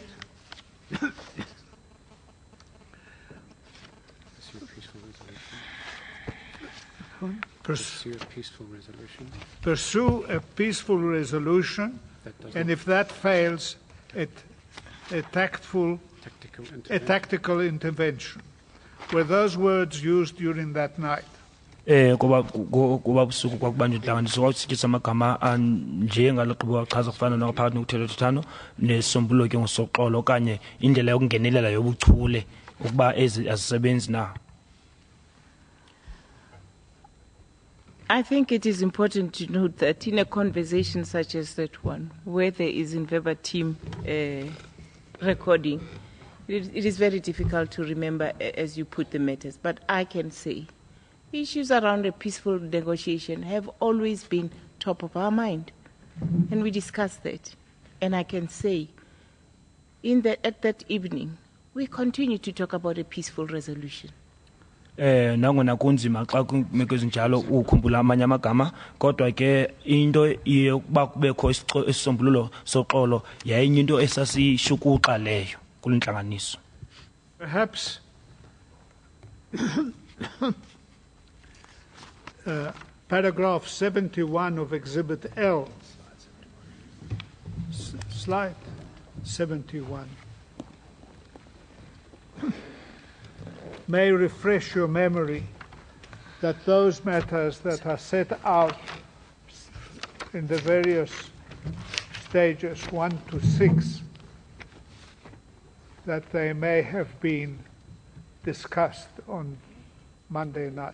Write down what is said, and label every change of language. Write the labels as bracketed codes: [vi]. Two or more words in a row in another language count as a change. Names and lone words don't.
[en] Pursue peaceful resolution. Pursue a peaceful resolution. pursue a peaceful resolution, and if that fails, a tactical intervention. Were those words used during that night? [xh] Kuba busuku kwakubanjwa intlanganiso kwasityisa amagama anje ngalo gqiba wachaza kufana naphakathi nokuthethathethano nesombululo ke ngosoxolo okanye indlela yokungenelela yobuchule ukuba ezi azisebenzi na. [en] I think it is important to note that in a conversation such as that one, where there is in verbatim recording, it is very difficult to remember as you put the matters. But I can say issues around a peaceful negotiation have always been top of our mind. And we discussed that. And I can say at that evening, we continue to talk about a peaceful resolution. [xh] Nangona kunzima xa kwimeko ezinjalo ukhumbula amanye amagama kodwa ke into yokuba kubekho isisombululo soxolo yayinye into esasishukuxa leyo kule ntlanganiso. [en] Perhaps paragraph 71 of Exhibit L, slide 71, may refresh your memory that those matters that are set out in the various stages 1 to 6, that they may have been discussed on Monday night.